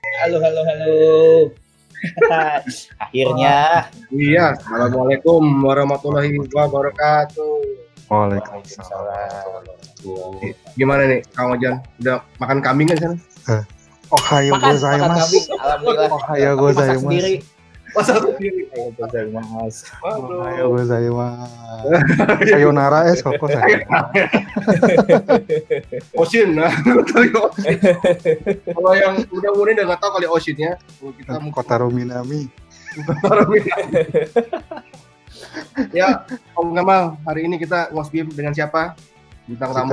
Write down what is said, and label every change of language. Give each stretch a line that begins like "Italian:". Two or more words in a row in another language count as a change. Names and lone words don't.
Indonesian: halo. Akhirnya.
Arabic: Iya, السلام عليكم ورحمة الله وبركاته.
Indonesian: Waalaikumsalam. Gimana nih, Kang Ojan? Udah makan kambing kan sana?
Japanese: おはようございます.
Indonesian: Alhamdulillah.
Japanese: おはようございます.
Indonesian: Sendiri. Masak sendiri.
Japanese: おはようございます。さようなら ここ さようなら.
Indonesian: Oshin, nah. Kalau yang udah nggak tahu kali Oshinnya. Kita Kotaro Minami. Ya, Om Gamal, hari ini kita ngosbim dengan siapa? Bintang tamu